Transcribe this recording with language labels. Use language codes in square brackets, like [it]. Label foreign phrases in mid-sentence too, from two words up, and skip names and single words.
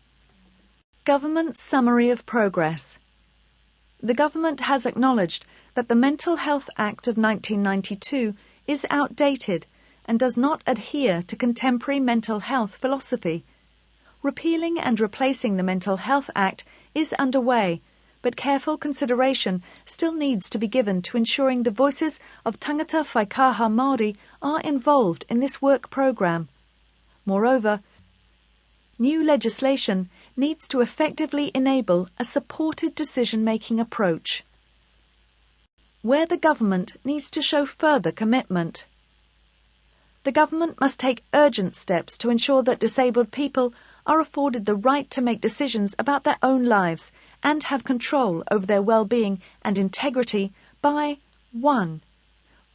[en] Government Summary of Progress. The Government has acknowledged that the Mental Health Act of 1992 is outdated and does not adhere to contemporary mental health philosophy. Repealing and replacing the Mental Health Act is underway, but careful consideration still needs to be given to ensuring the voices of [mi] tangata whaikaha Māori [en] are involved in this work programme. Moreover, new legislation needs to effectively enable a supported decision-making approach, where the government needs to show further commitment. The government must take urgent steps to ensure that disabled people are afforded the right to make decisions about their own lives and have control over their well-being and integrity by 1.